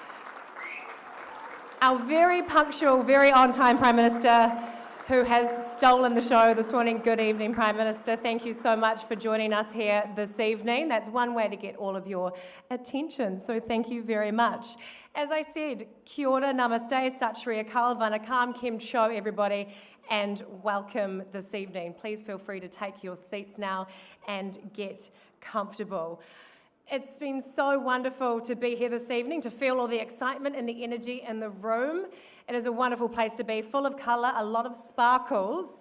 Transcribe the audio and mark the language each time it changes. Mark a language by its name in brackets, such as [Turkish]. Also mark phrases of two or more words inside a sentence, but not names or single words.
[English] Our very punctual, very on-time Prime Minister, who has stolen the show this morning. Good evening, Prime Minister. Thank you so much for joining us here this evening. That's one way to get all of your attention, so thank you very much. As I said, [Māori] kia ora, [Punjabi] namaste, sat shri akal, [English] vanakkam, [Gujarati] kem cho [English] everybody, and welcome this evening. Please feel free to take your seats now and get comfortable. It's been so wonderful to be here this evening, to feel all the excitement and the energy in the room. It is a wonderful place to be, full of colour, a lot of sparkles.